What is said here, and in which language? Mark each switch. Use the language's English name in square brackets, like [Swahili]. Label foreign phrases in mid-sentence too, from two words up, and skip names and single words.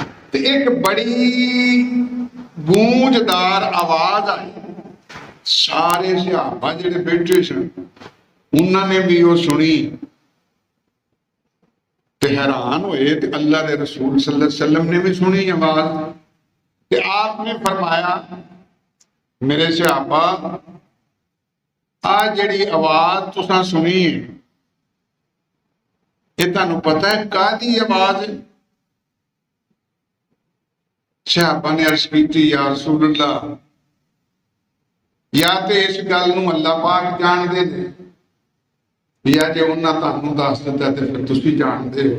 [Urdu] تو ایک بڑی گونجدار آواز آئی. [Punjabi] سارے صحابہ جیہڑے بیٹھے سن انہوں نے بھی وہ سنی تے حیران ہوئے. تے اللہ کے رسول [Arabic] صلى الله عليه وسلم [Punjabi] نے بھی سنی آواز. تے آپ نے فرمایا، میرے صحابہ، آ جیہڑی آواز تساں سنی ہے، یہ تہانوں پتا ہے کہدی آواز ہے? صحابہ نے عرض کی, [Arabic] يا رسول الله, [Punjabi] یا تو اس گل نوں اللہ پاک جاندے نے، یا جے انہاں تہانوں دس دتا تے فیر تسیں جاندے ہو.